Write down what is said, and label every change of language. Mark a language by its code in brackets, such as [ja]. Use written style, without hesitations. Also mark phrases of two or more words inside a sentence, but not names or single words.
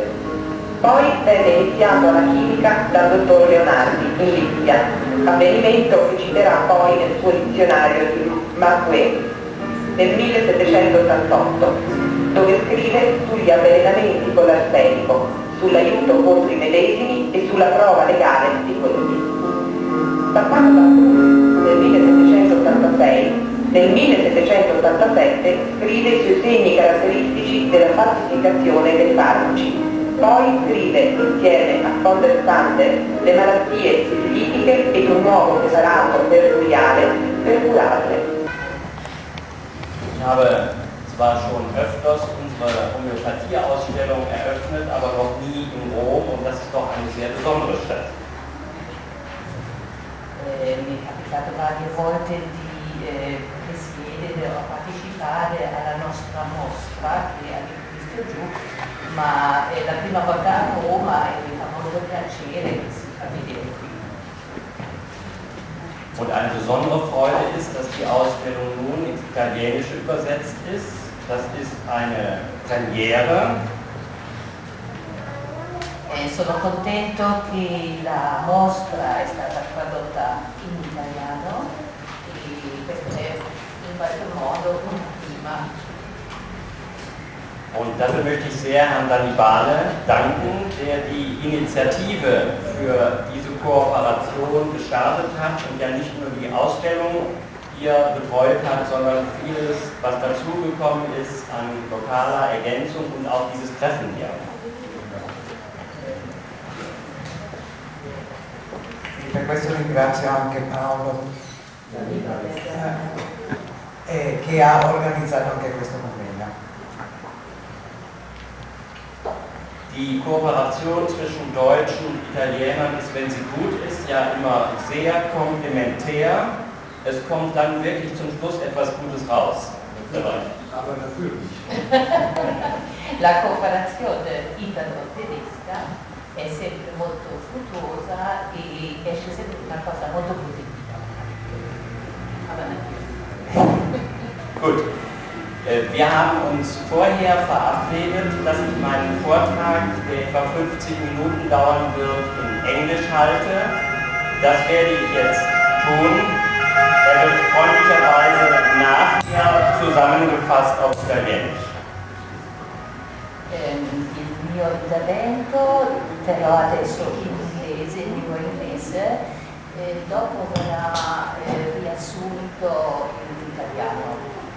[it] Poi venne iniziato alla chimica dal dottor Leonardi in Lipsia, avvenimento che citerà poi nel suo dizionario di Marquet nel 1788, dove scrive sugli avvelenamenti con l'arsenico, sull'aiuto contro i medesimi e sulla prova legale di questi. Passando da nel 1786, nel 1787 scrive i suoi segni caratteristici della falsificazione dei farmaci. Poi scrive, insieme a von der Sander, le malattie sifilitiche ed un nuovo preparato mercuriale per curarle. [de] Ich habe zwar schon öfters unsere Homöopathie-Ausstellung eröffnet, aber noch nie in Rom, und das ist doch eine sehr besondere Stadt. [it] Mi è capitato varie volte di presiedere o partecipare alla nostra mostra che abbiamo visto giù, ma è la prima volta a Roma e mi fa molto piacere che si fa vedere qui. [de] Und eine besondere Freude ist, dass die Ausstellung nun ins Italienische übersetzt ist. Das ist eine Premiere. [it] Sono contento che la mostra è stata tradotta in italiano e questo è in qualche modo una prima. [de] Und dafür möchte ich sehr Herrn Dannibale danken, der die Initiative für diese Kooperation gestartet hat und ja nicht nur die Ausstellung hier betreut hat, sondern vieles, was dazugekommen ist an lokaler Ergänzung und auch dieses Treffen hier. [it] Per questo ringrazio anche Paolo che ha organizzato anche questo convegno. [de] Die Kooperation zwischen Deutschen und Italienern ist, wenn sie gut ist, ja immer sehr komplementär. Es kommt dann wirklich zum Schluss etwas Gutes raus. Aber natürlich. [it] La cooperazione italo-tedesca è sempre molto fruttuosa e esce sempre una cosa molto positiva. [de] Gut. Wir haben uns vorher verabredet, dass ich meinen Vortrag, der etwa 50 Minuten dauern wird, in Englisch halte. Das werde ich jetzt tun. Er wird freundlicherweise nachher zusammengefasst auf Italienisch. [it] Il mio intervento terrò adesso in inglese, in lingua inglese, dopo verrà riassunto in italiano.